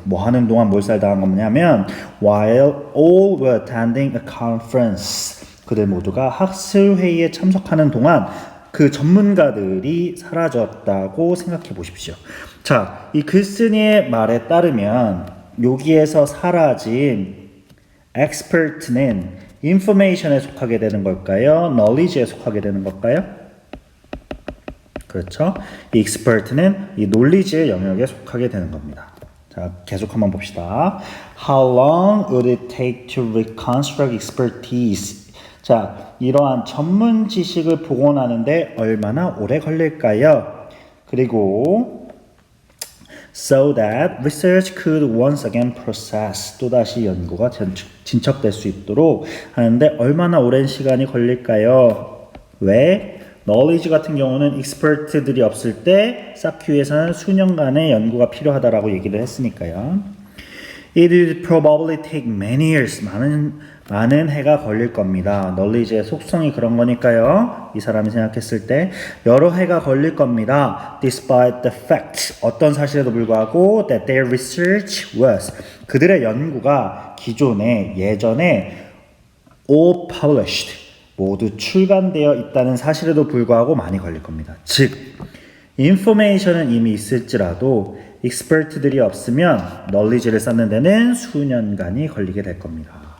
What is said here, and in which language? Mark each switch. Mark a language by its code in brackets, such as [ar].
[ko] 뭐 하는 동안 몰살당한 거냐면 [en] while all were attending a conference. [ko] 그들 모두가 학술회의에 참석하는 동안 그 전문가들이 사라졌다고 생각해 보십시오. 자, 이 글쓴이의 말에 따르면 여기에서 사라진 expert는 information에 속하게 되는 걸까요? knowledge에 속하게 되는 걸까요? 그렇죠. 이 expert는 이 knowledge의 영역에 속하게 되는 겁니다. 자, 계속 한번 봅시다. [en] How long would it take to reconstruct expertise? [ko] 자, 이러한 전문 지식을 복원하는데 얼마나 오래 걸릴까요? 그리고 [en] so that research could once again process [ko] 또다시 연구가 진척될 수 있도록 하는데 얼마나 오랜 시간이 걸릴까요? 왜? knowledge 같은 경우는 expert들이 없을 때 쌓기위해서는 수년간의 연구가 필요하다라고 얘기를 했으니까요. [en] It would probably take many years. [ko] 많은 해가 걸릴 겁니다. knowledge의 속성이 그런 거니까요. 이 사람이 생각했을 때 여러 해가 걸릴 겁니다. [en] Despite the fact. [ko] 어떤 사실에도 불구하고 [en] that their research was. [ko] 그들의 연구가 예전에 [en] all published. [ko] 모두 출간되어 있다는 사실에도 불구하고 많이 걸릴 겁니다. 즉, information은 이미 있을지라도 expert들이 없으면 knowledge를 쌓는 데는 수년간이 걸리게 될 겁니다.